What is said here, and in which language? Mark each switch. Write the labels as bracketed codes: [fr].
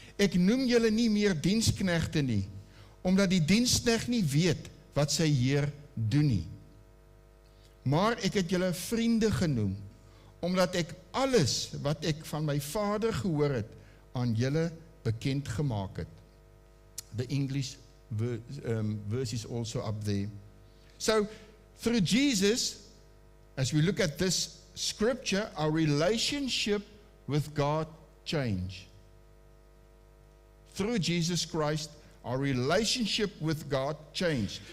[af] Ek noem julle nie meer diensknegte nie, omdat die diensknegt nie weet wat sy Heer doen nie. Maar ek het julle vriende genoem, omdat ek alles wat ek van my Vader gehoor het, aan julle bekend gemaak het. [en] The English verse is also up there. So, through Jesus, as we look at this scripture, our relationship with God change. Through Jesus Christ, our relationship with God changed.